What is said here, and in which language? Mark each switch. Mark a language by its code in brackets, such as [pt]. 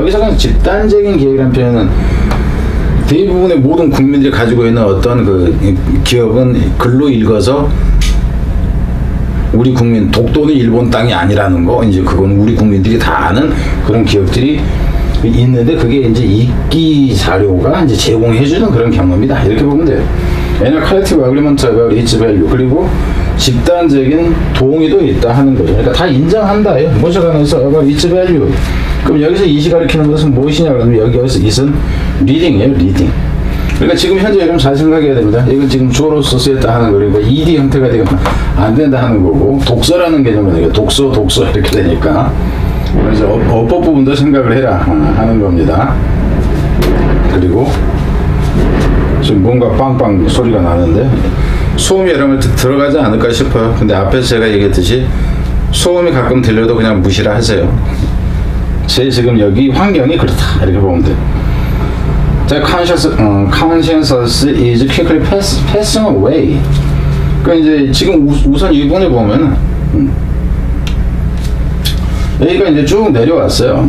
[ko] 여기서 그냥 집단적인 기억이라는 표현은 대부분의 모든 국민들이 가지고 있는 어떤 그 기억은 글로 읽어서 우리 국민, 독도는 일본 땅이 아니라는 거, 이제 그건 우리 국민들이 다 아는 그런 기억들이 있는데 그게 이제 읽기 자료가 이제 제공해주는 그런 경험이다. 이렇게 보면 돼요. [en] And a collective agreement about its value. [ko] 그리고 집단적인 동의도 있다 하는 거죠. 그러니까 다 인정한다예요. 모셔가면서 [en] about its value. [ko] 그럼 여기서 이시 가리키는 것은 무엇이냐 그러면 여기서 it은 reading이에요. [en] reading. [ko] 그러니까 지금 현재 여러분 잘 생각해야 됩니다. 이건 지금 주어로서 쓰였다 하는 거니까 ED 형태가 되면 안 된다 하는 거고 독서라는 개념은 독서 이렇게 되니까 그래서 어법 부분도 생각을 해라 하는 겁니다. 그리고 지금 뭔가 빵빵 소리가 나는데 소음이 여러분 들어가지 않을까 싶어요. 근데 앞에서 제가 얘기했듯이 소음이 가끔 들려도 그냥 무시를 하세요. 제 지금 여기 환경이 그렇다 이렇게 보면 돼요. [en] The consciousness is quickly passing away. [ko] 그러니까 이제 지금 우선 이 부분에 보면은 여기가 이제 쭉 내려왔어요.